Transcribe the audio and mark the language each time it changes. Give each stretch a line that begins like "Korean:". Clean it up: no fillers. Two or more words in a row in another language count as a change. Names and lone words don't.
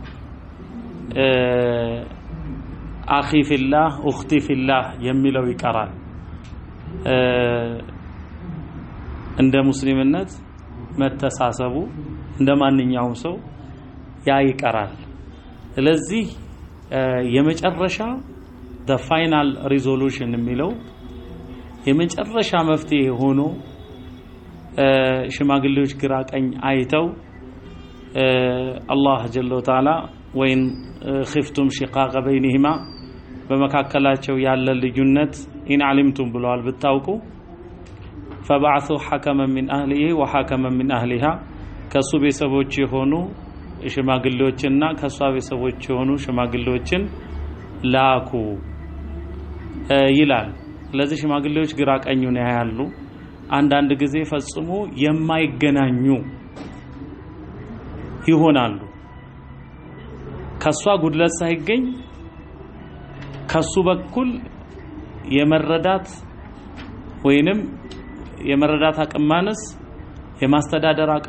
Arabic: أخي في الله أختي في الله
Amharic: የሚለው ይቀራል። እንደ ሙስሊምነት መተሳሰቡ እንደማንኛውም ሰው ያ ይቀራል። ስለዚህ የመጨረሻ
English: the final resolution
Amharic: የሚለው የመጨረሻ መፍትሄ ሆኖ ሽማግሌዎች ግራ ቀኝ አይተው
Arabic: الله جل وتعالى وإن خفتم شقاق بينهما
Amharic: በመካከላቸው ያለ ልዩነት
Arabic: إن علمتم
Amharic: ብለዋል ብታውቁ
Arabic: فبعثوا حكما من أهله وحكما من أهلها
Amharic: ከሱ ቤተሰቦች የሆኑ ሽማግሌዎችና ከሷ ቤተሰቦች የሆኑ ሽማግሌዎችን ላኩ ይላል። ስለዚህ ሽማግሌዎች ግራ ቀኙን ያያሉ። አንዳንድ ጊዜ ፈጽሞ የማይገናኙ ይሆናሉ። ከሷ ጉድለት ሳይገኝ ከሱ በኩል የመረዳት ወይንም የመረዳት አቅም ማነስ የማስተዳደር አቅም